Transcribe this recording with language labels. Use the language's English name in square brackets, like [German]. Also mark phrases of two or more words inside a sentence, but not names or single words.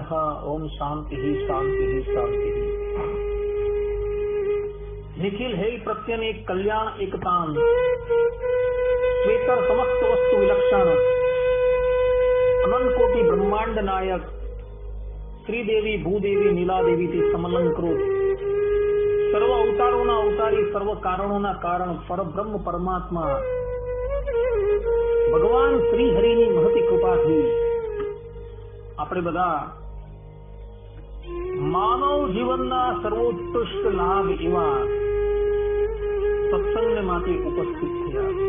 [Sanskrit] ओम शांति शांति शांति। निखिल है प्रत्यनेक कल्याण एकतान श्वेतर समस्त वस्तु विलक्षण अनंत कोटि ब्रह्मांड नायक श्रीदेवी भूदेवी नीलादेवी [Gujarati] થી સમલંકૃત સર્વ અવતારોના અવતારી સર્વ કારણોના કારણ પરબ્રહ્મ પરમાત્મા ભગવાન શ્રી હરિની મહતી કૃપાથી આપણે બધા માનવ જીવનના સર્વોત્કૃષ્ટ લાભ એવા સત્સંગ માટે ઉપસ્થિત થયા।